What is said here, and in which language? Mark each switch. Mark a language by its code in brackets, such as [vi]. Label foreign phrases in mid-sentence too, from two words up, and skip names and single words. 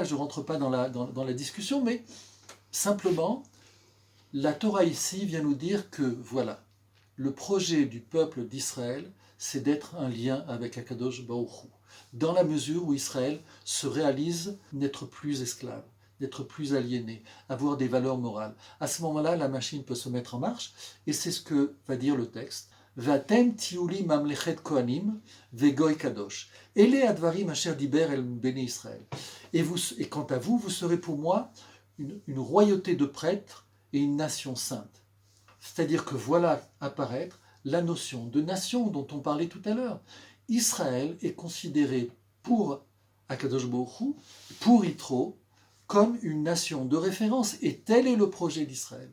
[fr] Je ne rentre pas dans la discussion, mais simplement, la Torah ici vient nous dire que, voilà, le projet du peuple d'Israël, c'est d'être un lien avec [he] הקדוש ברוך הוא, [fr] dans la mesure où Israël se réalise n'être plus esclave, n'être plus aliéné, avoir des valeurs morales. À ce moment-là, la machine peut se mettre en marche, et c'est ce que va dire le texte. [he] ואתם תהיו לי ממלכת כהנים וגוי קדוש. אלה הדברים אשר דיבר אל בני ישראל. [fr] Et quant à vous, vous serez pour moi une royauté de prêtres et une nation sainte. C'est-à-dire que voilà apparaître la notion de nation dont on parlait tout à l'heure. Israël est considéré pour [he] הקדוש ברוך הוא, [fr] pour Yitro, comme une nation de référence, et tel est le projet d'Israël.